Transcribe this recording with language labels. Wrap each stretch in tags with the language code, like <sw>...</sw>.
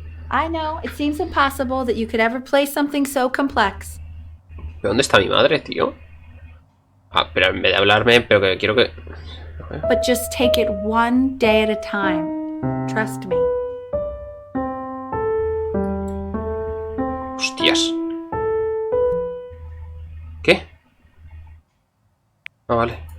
<en>I know, it seems impossible that you could ever play something so complex.</en> <es>¿De dónde está mi madre, tío? Ah, pero en vez de hablarme, pero que quiero que...</es> <en>But just take it one day at a time. Trust me.</en> <es>Hostias. ¿Qué? Ah, vale.</es>